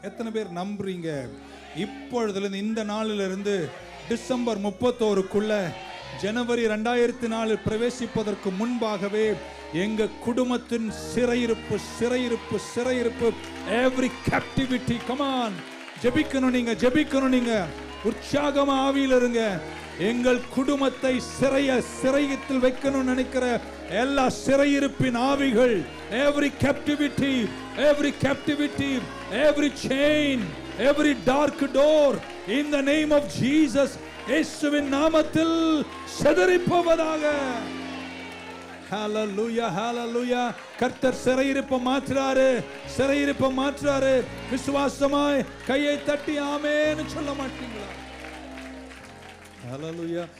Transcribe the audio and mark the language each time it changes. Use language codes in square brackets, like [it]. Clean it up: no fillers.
[ta] எத்தனை பேர் நம்புறீங்க? இப்பொழுதுல இந்த நாளிலிருந்து டிசம்பர் 31க்குள்ள ஜனவரி 2004 பிரவேசிப்பதற்கு முன்பாகவே எங்க குடும்பத்தின் சிறையிருப்பு, சிறையிருப்பு, சிறையிருப்பு, [en] every captivity. come on, [ta] ஜெபிக்கணும் நீங்க, ஜெபிக்கணும் நீங்க, உற்சாகமா ஆவியில் இருங்க. எங்கள் குடும்பத்தை சிறையத்தில் வைக்கணும் நினைக்கிற எல்லா சிறையிருப்பின் ஆவிகள், [en] every captivity, every captivity, every chain, every dark door, in the name of Jesus, [ta] இயேசுவின் நாமத்தில் சிதறிப்போவதாக. ஹalleluya, ஹalleluya. கர்த்தர் சிறையிருப்பை மாற்றுறாரு, சிறையிருப்பை மாற்றுறாரு. விசுவாசமாய் கையை தட்டி ஆமென் சொல்ல மாட்டீங்களா? ஹalleluya.